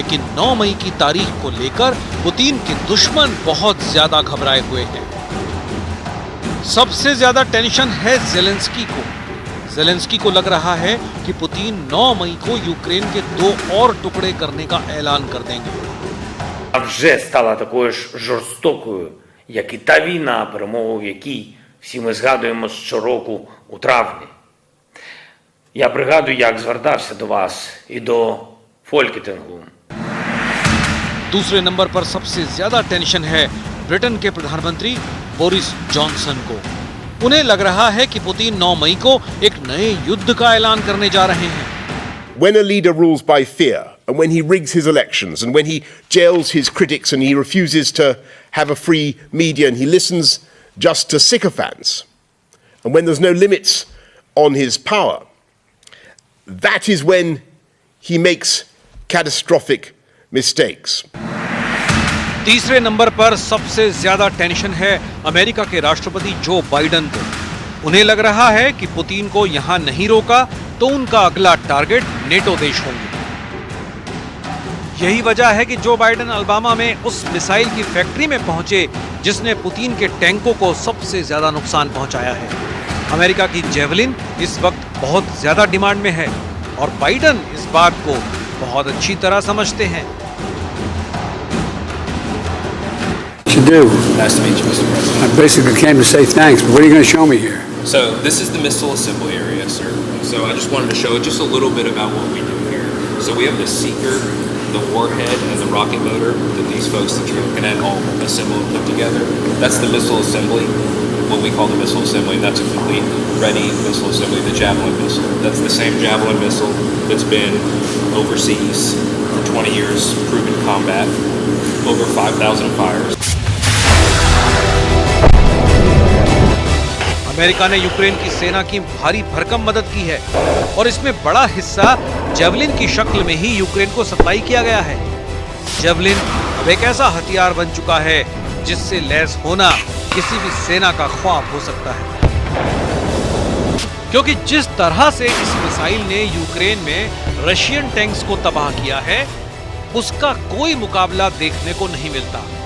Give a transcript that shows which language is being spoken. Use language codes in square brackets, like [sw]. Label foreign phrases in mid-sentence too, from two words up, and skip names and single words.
[hi] लेकिन 9 मई की तारीख को लेकर पुतिन के दुश्मन बहुत ज्यादा घबराए हुए हैं। सबसे ज्यादा टेंशन है ज़ेलेंस्की को। ज़ेलेंस्की को लग रहा है कि पुतिन 9 मई को यूक्रेन के 2 और टुकड़े करने का ऐलान कर देंगे। [uk] А вже стала такою ж жорстокою, як і та війна, перемогу якій всі ми згадуємо щороку у травні. Я пригадую, як звертався до вас і до Фолькетингу. [hi] दूसरे नंबर पर सबसे ज्यादा टेंशन है ब्रिटेन के प्रधानमंत्री बोरिस जॉनसन को। उन्हें लग रहा है कि पुतिन 9 मई को एक नए युद्ध का ऐलान करने जा रहे हैं। [en] When a leader rules by fear, and when he rigs his elections, and when he jails his critics, and he refuses to have a free media, and he listens just to sycophants, and when there's no limits on his power, that is when he makes catastrophic mistakes. [hi] तीसरे नंबर पर सबसे ज्यादा टेंशन है अमेरिका के राष्ट्रपति जो बाइडेन को। उन्हें लग रहा है कि पुतिन को यहां नहीं रोका तो उनका अगला टारगेट नेटो देश होंगे। यही वजह है कि जो बाइडेन अलबामा में उस मिसाइल की फैक्ट्री में पहुंचे जिसने पुतिन के टैंकों को सबसे ज्यादा नुकसान पहुंचाया है। अमेरिका की जेवलिन इस वक्त बहुत ज्यादा डिमांड में है और बाइडेन इस बात को बहुत अच्छी तरह समझते हैं। [en] You do. Nice to meet you, Mr. President. I basically came to say thanks, but what are you going to show me here? So this is the missile assembly area, sir. So I just wanted to show just a little bit about what we do here. So we have the seeker, the warhead, and the rocket motor that these folks that you're looking at all assemble and put together. That's the missile assembly, what we call the missile assembly. That's a complete ready missile assembly, the Javelin missile. That's the same Javelin missile that's been overseas for 20 years, proven combat, over 5,000 fires. [hi] अमेरिका ने यूक्रेन की सेना की भारी भरकम मदद की है और इसमें बड़ा हिस्सा जेवलिन की शक्ल में ही यूक्रेन को सप्लाई किया गया है। जेवलिन अब एक ऐसा हथियार बन चुका है जिससे लैस होना किसी भी सेना का ख्वाब हो सकता है, क्योंकि जिस तरह से इस मिसाइल ने यूक्रेन में [en] Russian tanks [hi] को तबाह किया है उसका कोई मुकाबला देखने को नहीं मिलता।